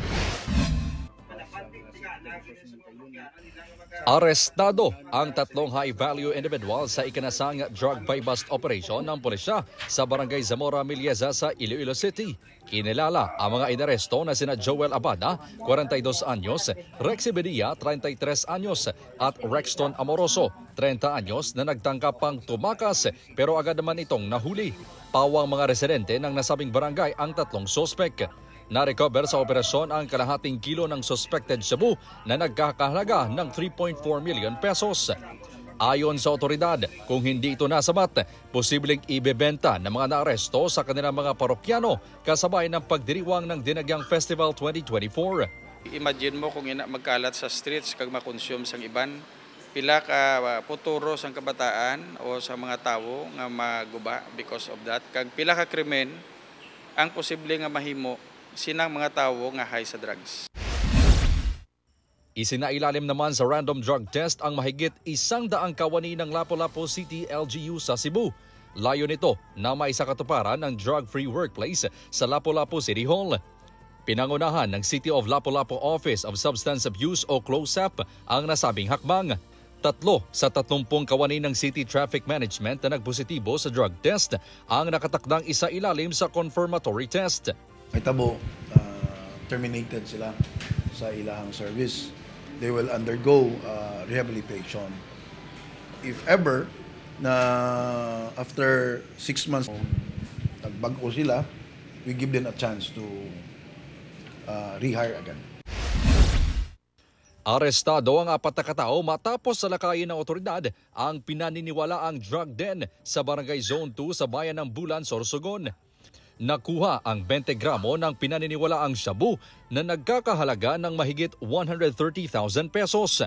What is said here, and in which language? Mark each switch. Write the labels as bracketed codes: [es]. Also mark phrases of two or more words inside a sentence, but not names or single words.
[tl] Arestado ang 3 [en] high-value individual [tl] sa ikinasang [en] drug buy-bust operation [tl] ng pulisya sa Barangay Zamora, Milieza sa Iloilo City. Kinilala ang mga inaresto na sina Joel Abada, 42 anyos, Rexy Bedia, 33 anyos, at Rexton Amoroso, 30 anyos na nagtangkap pang tumakas pero agad naman itong nahuli. Pawang mga residente ng nasabing barangay ang 3 sospek. Na-recover sa operasyon ang kalahating kilo ng suspected shabu na nagkakahalaga ng 3.4 million pesos. Ayon sa otoridad, kung hindi ito nasabat, posibleng ibebenta ng mga naaresto sa kanilang mga parokyano kasabay ng pagdiriwang ng Dinagyang Festival 2024. [hil] Imagine mo kung magkalat sa streets kag makonsume sang iban, pila ka futuro sang kabataan o sa mga tawo nga maguba [en] because of that. [hil] Kag pila ka krimen ang posible nga mahimo sinang mga tawo nga high sa drugs. [tl] Isinailalim naman sa [en] random drug test [tl] ang mahigit 100 kawani ng Lapu-Lapu City LGU sa Cebu. Layo nito na maisakatuparan ng [en] drug-free workplace [tl] sa Lapu-Lapu City Hall. Pinangunahan ng City of Lapu-Lapu Office of Substance Abuse o CLOSAP ang nasabing hakbang. 3 sa 30 kawani ng City Traffic Management na nagpositibo sa [en] drug test [tl] ang nakatakdang isailalim sa [en] confirmatory test. [ceb] May tabo, terminated sila. sa ilahang service. [en] They will undergo rehabilitation. If ever na after 6 months nagbago sila, we give them a chance to rehire again. [tl] Arestado ang 4 na katao matapos salakayin ng otoridad ang pinaniniwalaang drug den sa Barangay Zone 2 sa bayan ng Bulan, Sorsogon. Nakuha ang 20 gramo ng pinaniniwalaang shabu na nagkakahalaga ng mahigit 130,000 pesos.